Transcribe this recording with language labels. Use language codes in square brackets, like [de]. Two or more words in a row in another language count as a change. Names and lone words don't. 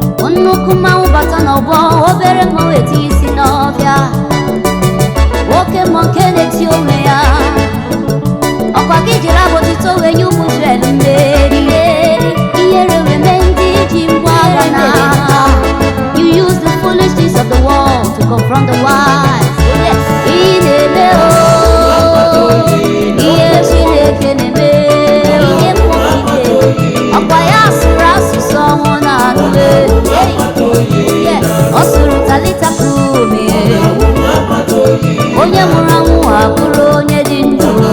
[ig] Nnukwu mmanwụ bata n'ọgbọ, obere mmanwụ eti isi n'ọbịa. Nwoke mmụọ nke na-eti onwe ya. Ọkwa gị jiri abụ otito wee nye ụmụ Izrel mmeri. Ihere wee mee ndị ji ngwa agha n'agha. [en] You use the foolish things of the world to confront the wise. Yes. [ig] Ị na-eme, oh, ihe Chineke na-eme. Ihe mkpọkịta. Ọkwa ya sụrụ asụsụ ọnwụ na-anụle. Hey. Yes. Ọ sụrụ [arc] Talita Kumi. [ig] Onye nwụrụ anwụ abụrụ onye dị ndụ.